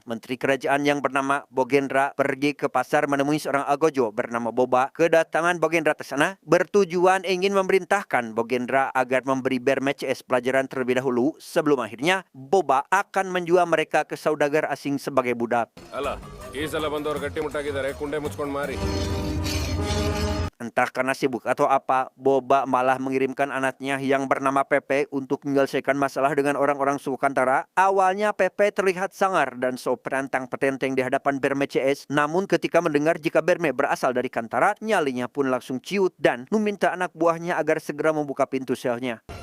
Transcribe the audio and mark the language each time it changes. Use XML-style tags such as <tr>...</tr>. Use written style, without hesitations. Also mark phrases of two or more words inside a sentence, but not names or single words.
<id>Menteri Kerajaan yang bernama Bogendra pergi ke pasar menemui seorang agojo bernama Boba. Kedatangan Bogendra ke sana bertujuan ingin memerintahkan Bogendra agar memberi Berme CS pelajaran terlebih dahulu sebelum akhirnya Boba akan menjual mereka ke saudagar asing sebagai budak.</id> <kn>ಅಲ್ಲ ಈ ಸಲ ಬಂದವರು ಗಟ್ಟಿ ಮುಟ್ಟಾಗಿದ್ದಾರೆ ಕುಂಡೆ ಮುಚ್ಕೊಂಡು ಮಾರಿ</kn> <id>Entah karena sibuk atau apa, Boba malah mengirimkan anaknya yang bernama Pepe untuk menyelesaikan masalah dengan orang-orang suku Kantara. Awalnya Pepe terlihat sangar dan so perantang petenteng di hadapan Berme CS. Namun ketika mendengar jika Berme berasal dari Kantara, nyalinya pun langsung ciut dan meminta anak buahnya agar segera membuka pintu selnya.</id>